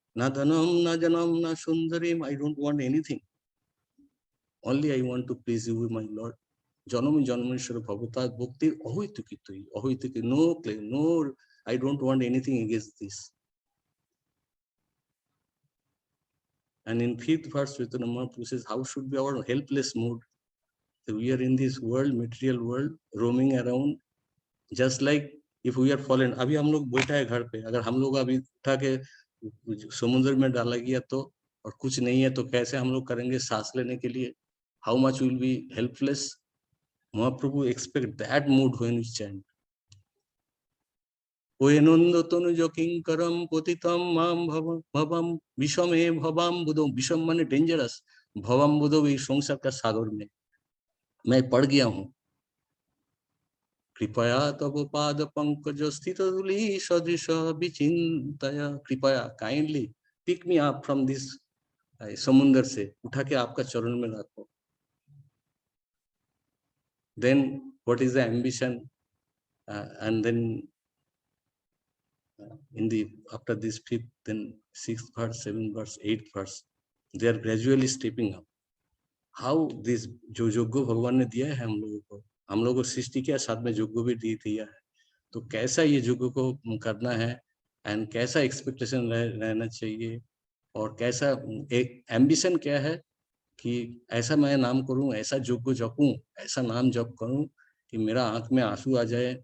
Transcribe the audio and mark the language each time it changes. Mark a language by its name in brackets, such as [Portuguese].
[Sanskrit] ना धनम ना जनम ना सुंदरीम, [English] I don't want anything, only I want to please you my lord. [Sanskrit] जन्म जन्मेश्वर भवता भक्ति अहैतुकी, [English] No claim, no, I don't want anything against this. And in fifth verse, Chaitanya Mahaprabhu says, how should be our helpless mood? So we are in this world, material world, roaming around, just like if we are fallen. [Hindi] अभी हम लोग बैठा है घर पे, अगर हम लोग अभी उठा के समुद्र में डाला गया तो, और कुछ नहीं है तो कैसे हम लोग करेंगे सांस लेने के लिए? [English] How much will be helpless? Mahaprabhu expect that mood when we chant. [Sanskrit] ओयनंद Tanuj किंकरम पतितम माम भवम विषमे भवम बुधो, [Hindi] विषम माने डेंजरस, भवम बुधो ये संसार का सागर में मैं पड़ गया हूँ। [Sanskrit] कृपया तब पाद पंकज स्थित धूलि सदृश विचिंतया, कृपया [English] kindly pick me up from this [Hindi] समुद्र से उठा के आपका चरण में रखो। [English] Then what is the ambition? And then in the after this fifth, then sixth verse, seventh verse, eighth verse, they are gradually stepping up. How this [Hindi] जो योग्य भगवान ने दिया है हम लोगों को सृष्टि किया, साथ में योग्य भी दिया है, तो कैसा ये योग्य को करना है एंड कैसा एक्सपेक्टेशन रहना चाहिए, और कैसा एक एम्बिशन क्या है कि ऐसा मैं नाम करूं, ऐसा योग्य जपूं, ऐसा नाम जप करूं कि मेरा आंख में आंसू आ जाए।